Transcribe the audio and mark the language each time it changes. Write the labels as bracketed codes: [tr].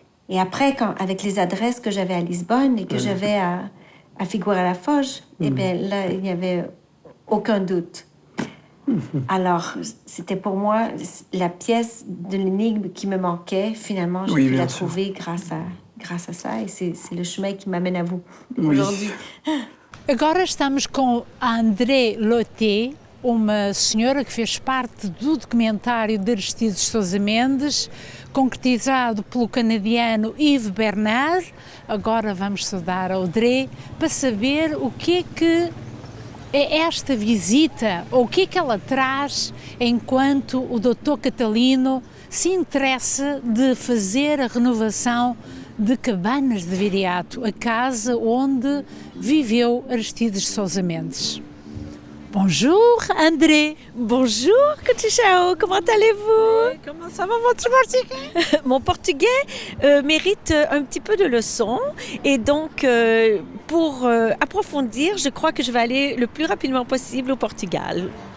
[fr] Et après, avec les adresses que j'avais à Lisbonne et que j'avais à Figueira-la-Foz, eh bien là, il n'y avait aucun doute. Alors, c'était pour moi la pièce de l'énigme qui me manquait. Finalement, j'ai pu la trouver grâce grâce à ça et c'est le chemin qui m'amène à vous aujourd'hui. [pt] Agora estamos com a André Loté, uma senhora que fez parte do documentário de Aristides Sousa Mendes, concretizado pelo canadiano Yves Bernard. Agora vamos saudar a Audrey para saber o que é esta visita, ou o que é que ela traz enquanto o Dr. Catalino se interessa de fazer a renovação de Cabanas de Viriato, a casa onde viveu Aristides Sousa Mendes. [fr] Bonjour André. Bonjour Coutinho, comment allez-vous? Comment ça va votre portugais? Mon portugais mérite un petit peu de leçons et donc pour approfondir, je crois que je vais aller le plus rapidement possible au Portugal.